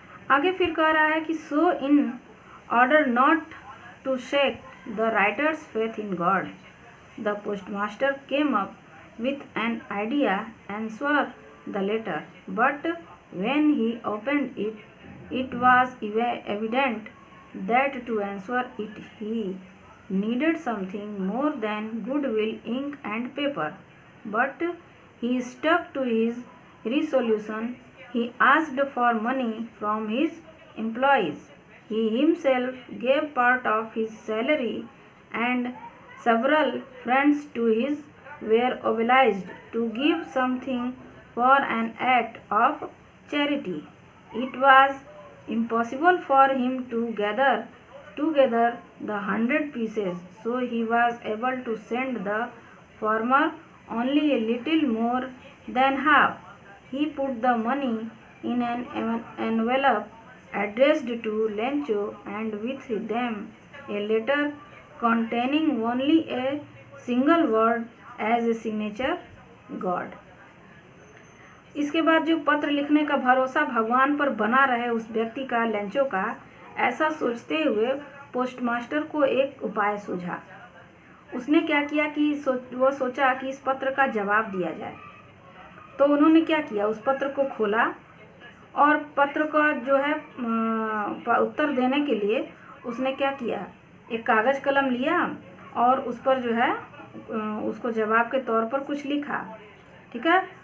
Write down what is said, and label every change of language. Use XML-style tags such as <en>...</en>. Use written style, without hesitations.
<hi>आगे फिर कह रहा है कि</hi> <en>So in order not to shake the writer's faith in God, the postmaster came up with an idea answer the letter, but when he opened it, it was evident that to answer it he needed something more than goodwill, ink and paper. But he stuck to his resolution. He asked for money from his employees. He himself gave part of his salary, and several friends to his were obliged to give something for an act of charity. It was impossible for him to gather together the 100 pieces, so he was able to send the farmer only a little more than half. He put the money in an envelope addressed to Lencho and with them a letter containing only a single word as a signature, God.</en> <hi>इसके बाद जो पत्र लिखने का भरोसा भगवान पर बना रहे उस व्यक्ति का, लेंचो का, ऐसा सोचते हुए पोस्टमास्टर को एक उपाय सूझा। उसने क्या किया कि वो सोचा कि इस पत्र का जवाब दिया जाए। तो उन्होंने क्या किया, उस पत्र को खोला और पत्र का जो है उत्तर देने के लिए उसने क्या किया, एक कागज़ कलम लिया और उस पर जो है उसको जवाब के तौर पर कुछ लिखा, ठीक है।</hi>